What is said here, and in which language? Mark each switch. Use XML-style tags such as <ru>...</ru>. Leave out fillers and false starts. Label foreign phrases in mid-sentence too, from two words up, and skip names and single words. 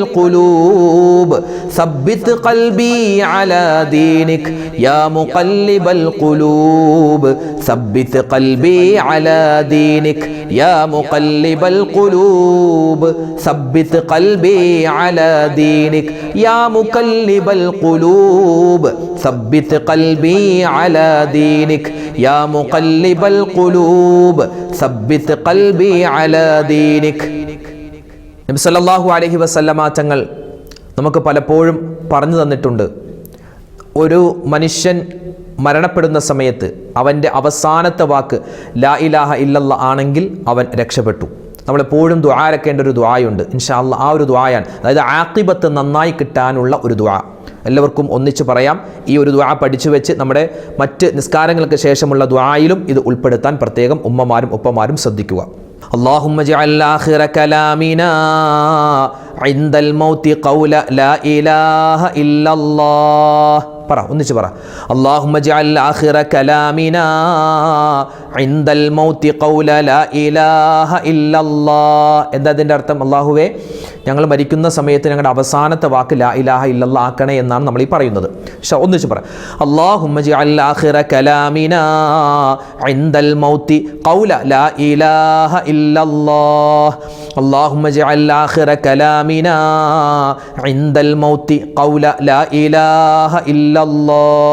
<ar>القلوب ثبت قلبي على دينك يا مقلب القلوب ثبت قلبي على دينك يا مقلب القلوب ثبت قلبي على دينك يا مقلب القلوب ثبت قلبي على دينك يا مقلب القلوب ثبت قلبي على دينك.</ar> <ml>നബി</ml> <ar>صلى الله عليه وسلم</ar> <ml>തങ്ങൾ നമുക്ക് പലപ്പോഴും പറഞ്ഞു തന്നിട്ടുണ്ട്, ഒരു മനുഷ്യൻ മരണപ്പെടുന്ന സമയത്ത് അവൻ്റെ അവസാനത്തെ വാക്ക്</ml> <ar>لا إله إلا الله</ar> <ml>ആണെങ്കിൽ അവൻ രക്ഷപ്പെട്ടു. നമ്മളെപ്പോഴും ദുആരക്കേണ്ട ഒരു ദുആയുണ്ട്.</ml> <ar>إن شاء الله</ar> <ml>ആ ഒരു ദുആയാണ്, അതായത് ആഖിബത്ത് നന്നായി കിട്ടാനുള്ള ഒരു ദുആ. എല്ലാവർക്കും ഒന്നിച്ച് പറയാം. ഈ ഒരു ദുആ പഠിച്ചു വെച്ച് നമ്മുടെ മറ്റ് നിസ്കാരങ്ങൾക്ക് ശേഷമുള്ള ദുആയിലും ഇത് ഉൾപ്പെടുത്താൻ പ്രത്യേകം ഉമ്മമാരും ഉപ്പമാരും ശ്രദ്ധിക്കുക.</ml> <ar>اللهم اجعل آخر كلامنا عند الموت قول لا إله إلا الله.</ar> <ml>പറ, ഒന്നിച്ച് പറ.</ml> <ar>اللهم اجعل آخر كلامنا عند الموت قول لا إله إلا الله.</ar> <ml>എന്താ അതിൻ്റെ അർത്ഥം? അല്ലാഹുവേ, ഞങ്ങൾ മരിക്കുന്ന സമയത്ത് ഞങ്ങളുടെ അവസാനത്തെ വാക്ക്</ml> <ar>لا إله إلا الله</ar> <ml>ആക്കണേ എന്നാണ് നമ്മൾ ഈ പറയുന്നത്. ഒന്നിച്ച് പറ.</ml> <ar>اللهم اجعل آخر كلامنا عند الموت قول لا إله إلا الله. اللهم اجعل آخر كلامنا عند الموت قول لا إله إلا الله.</ar>